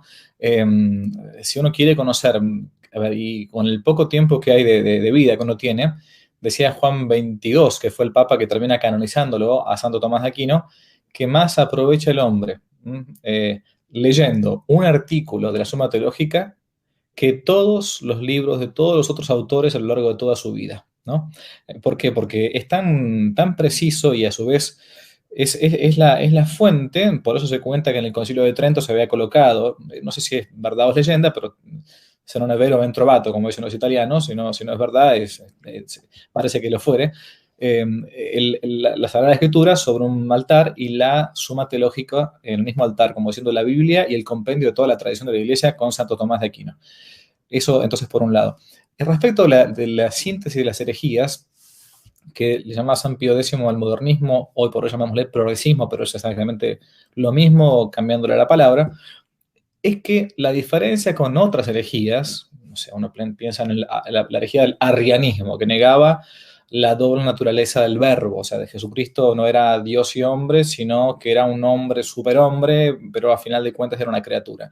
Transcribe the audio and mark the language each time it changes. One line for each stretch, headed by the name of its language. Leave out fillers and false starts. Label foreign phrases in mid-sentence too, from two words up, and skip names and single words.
Spanish: Eh, si uno quiere conocer, a ver, y con el poco tiempo que hay de vida que uno tiene, decía Juan XXII, que fue el Papa que termina canonizándolo a Santo Tomás de Aquino, que más aprovecha el hombre leyendo un artículo de la Suma Teológica que todos los libros de todos los otros autores a lo largo de toda su vida, ¿no? ¿Por qué? Porque es tan preciso y a su vez es la fuente, por eso se cuenta que en el Concilio de Trento se había colocado, no sé si es verdad o es leyenda, pero
Italian: se non è vero ben trovato,
Spanish: como dicen los italianos, si no es verdad, parece que lo fuere, la Sagrada Escritura sobre un altar y la Suma Teológica en el mismo altar, como diciendo la Biblia y el compendio de toda la tradición de la Iglesia con Santo Tomás de Aquino. Eso, entonces, por un lado. Y respecto de la síntesis de las herejías, que le llama San Pío X al modernismo, hoy por hoy llamámosle progresismo, pero es exactamente lo mismo, cambiándole la palabra, es que la diferencia con otras herejías, o sea, uno piensa en la herejía del arrianismo, que negaba la doble naturaleza del verbo, o sea, de Jesucristo no era Dios y hombre, sino que era un hombre superhombre, pero a final de cuentas era una criatura.